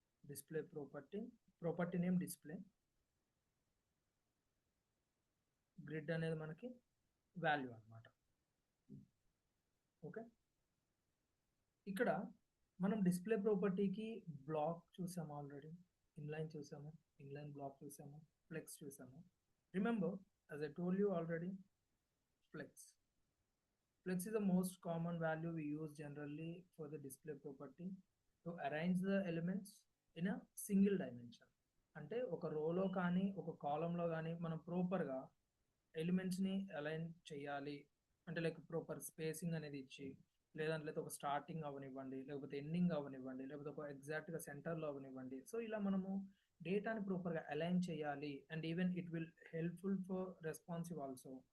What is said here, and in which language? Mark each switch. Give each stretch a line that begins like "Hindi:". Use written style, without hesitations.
Telugu: Display property name display, grid అనేది మనకి value అనమాట. ఓకే, ఇక్కడ మనం డిస్ప్లే ప్రాపర్టీకి బ్లాక్ చూసాము ఆల్రెడీ, ఇన్లైన్ చూసాము, ఇన్లైన్ బ్లాక్ చూసాము, ఫ్లెక్స్ చూసాము.
English: Remember as I told you already, flex is the most common value we use generally for the display property to arrange the elements in a single dimension.
Telugu: అంటే ఒక రోలో కానీ ఒక కాలంలో కానీ మనం ప్రాపర్గా ఎలిమెంట్స్ని అలైన్ చేయాలి అంటే లైక్ ప్రాపర్ స్పేసింగ్ అనేది ఇచ్చి, లేదంటే ఒక స్టార్టింగ్ అవనివ్వండి, లేకపోతే ఎండింగ్ అవనివ్వండి, లేకపోతే ఒక ఎగ్జాక్ట్గా సెంటర్లో అవనివ్వండి. సో ఇలా మనము డేటాని ప్రాపర్గా అలైన్ చేయాలి.
English: And even it will helpful for responsive also.